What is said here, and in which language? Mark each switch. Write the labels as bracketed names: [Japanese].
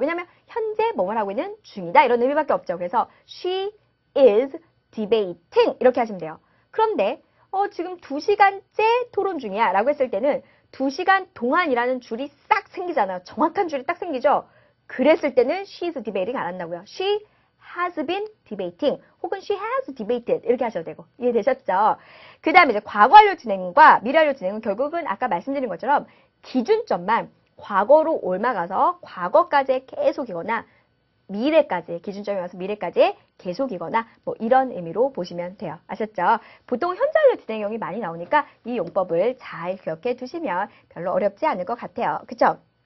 [Korean] 왜냐하면 현재 뭐뭘 하고 있는 중이다 이런 의미밖에 없죠. 그래서 [English] she is debating [Korean] 이렇게 하시면 돼요. 그런데 지금 2시간째 토론 중이야 라고 했을 때는 2시간 동안이라는 줄이 싹 생기잖아요. 정확한 줄이 딱 생기죠. 그랬을 때는 [English] she is debating [Korean] 안 한다고요. [English] she has been debating [Korean] 혹은 [English] she has debated [Korean] 이렇게 하셔도 되고 이해되셨죠? 그 다음에 이제 과거 완료 진행과 미래 완료 진행은 결국은 아까 말씀드린 것처럼 기준점만 과거로 옮아가서 과거까지의 계속이거나 미래까지 기준점이 와서 미래까지의 계속이거나 뭐 이런 의미로 보시면 돼요. 아셨죠? 보통 현재 완료 진행형이 많이 나오니까 이 용법을 잘 기억해 두시면 별로 어렵지 않을 것 같아요. 그쵸?